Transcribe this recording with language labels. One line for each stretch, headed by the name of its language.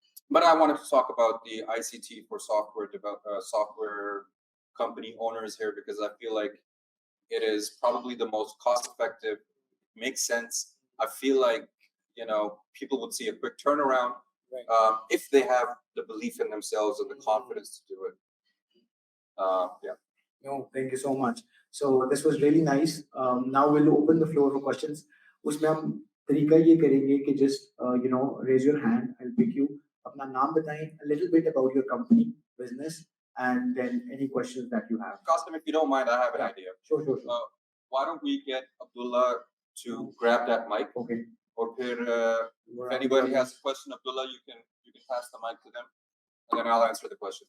English: But I wanted to talk about the ICT for software company owners here because I feel like it is probably the most cost-effective, makes sense. I feel like people would see a quick turnaround if they have the belief in themselves and the confidence to do it. Yeah. No, thank you so much. So this was really nice. Now we'll open the floor for questions.
Hindi: उसमें हम तरीका ये करेंगे कि
English: just raise your hand. I'll pick you.
Hindi: अपना नाम बताएं,
English: a little bit about your company, business, and then any questions that you have. Qassim, if you don't mind, I have an idea. Sure. Why don't we get Abdullah to grab that mic? Okay. Or if anybody has a question, Abdullah, you can pass the mic to them, and then I'll answer the question.